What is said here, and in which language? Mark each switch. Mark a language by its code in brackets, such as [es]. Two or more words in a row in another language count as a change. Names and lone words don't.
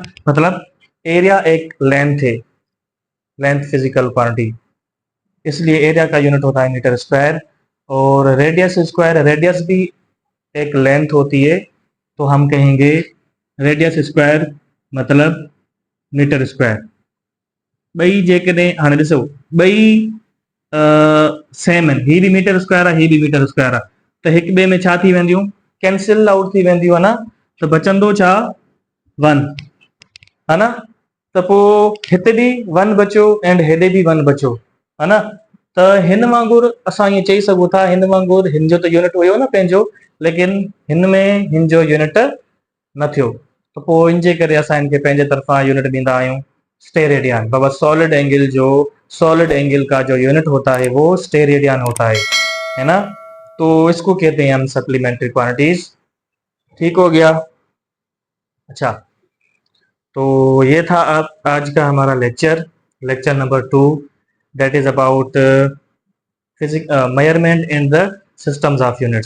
[ur] مطلب ایریا ایک لینتھ ہے، لینتھ [en] physical quantity, [ur] اس لیے ایریا کا یونٹ ہوتا ہے [en] metre square. [ur] اور [en] radius square, [ur] ریڈیس بھی ایک لینتھ ہوتی ہے، تو ہم کہیں گے [en] radius square [ur] مطلب [en] metre square. [sd] ॿई जेकॾहिं हाणे ॾिसो ॿई सेम आहिनि, ही बि [en] metre square [sd] आहे, ही बि [en] metre square [sd] आहे, त हिक ॿिए में छा थी वेंदियूं, [en] cancel out [sd] थी वेंदियूं, [ur] ہے نا. [sd] त बचंदो छा 1, [ur] ہے نا. [sd] त पोइ हिते बि 1 बचियो एंड हेॾे बि 1 बचियो, [ur] ہے نا. [sd] त हिन वांगुरु असां ईअं चई सघूं था, हिन वांगुरु हिन जो त यूनिट हुयो न पंहिंजो, लेकिन हिन में हिन जो यूनिट न थियो। त पोइ इन जे करे असां इनखे पंहिंजे तरफां यूनिट ॾींदा आहियूं स्टेरेडियन। [ur] بابا [en] solid angle [ur] کا جو یونٹ ہوتا ہے وہ سٹیریڈین ہوتا ہے نا. تو اس کو کہتے ہیں ہم [en] supplementary quantities. [ur] ٹھیک ہو گیا. اچھا، تو یہ تھا آج کا ہمارا لیکچر نمبر 2, [en] that is about measurement in the systems of units.